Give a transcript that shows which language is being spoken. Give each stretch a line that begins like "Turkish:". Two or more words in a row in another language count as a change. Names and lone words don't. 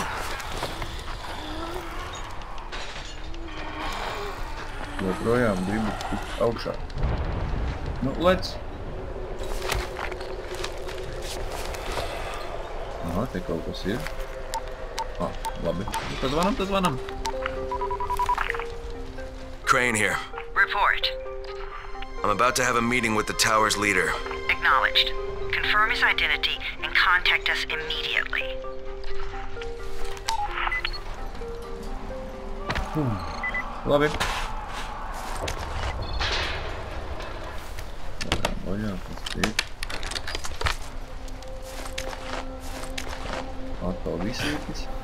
Latvian: Joprojām gribu tikt augšā. Nu, lec! Aha, te kaut kas ir. Labi. Tas vanam.
English: Crane here. Report. I'm about to have a meeting with the tower's leader. Acknowledged. Confirm his identity and contact us immediately.
Latvian: Labi. Vaļā, kas ir. Atkal visietis.